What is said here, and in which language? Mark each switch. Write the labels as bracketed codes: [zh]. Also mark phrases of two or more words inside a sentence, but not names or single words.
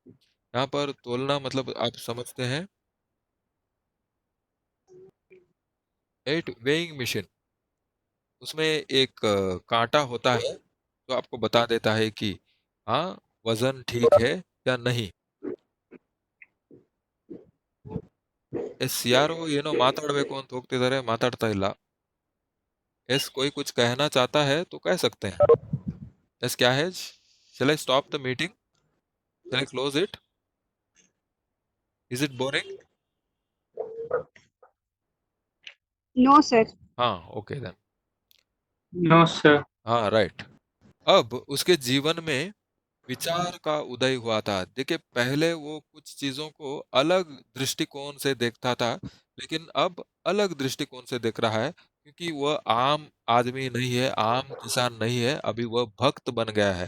[hi] यहाँ पर तोलना मतलब आप समझते हैं, [en] a weighing machine. [hi] उसमें एक कांटा होता है, जो आपको बता देता है कि हाँ, वजन ठीक है या नहीं। [kn] ಎಸ್ ಯಾರೋ ಏನೋ ಮಾತಾಡಬೇಕು ಅಂತ ಹೋಗ್ತಿದ್ದಾರೆ, ಮಾತಾಡ್ತಾ ಇಲ್ಲ. [hi] एस कोई कुछ कहना चाहता है तो कह सकते हैं. एस क्या है? [en] Shall I stop the meeting? Shall I close it? Is it boring? No, sir. हाँ, okay then. No, sir. हाँ, right. [hi] अब उसके जीवन में विचार का उदय हुआ था. देखिए, पहले वो कुछ चीजों को अलग दृष्टिकोण से देखता था, लेकिन अब अलग दृष्टिकोण से देख रहा है, क्योंकि वह आम आदमी नहीं है, आम किसान नहीं है, अभी वह भक्त बन गया है.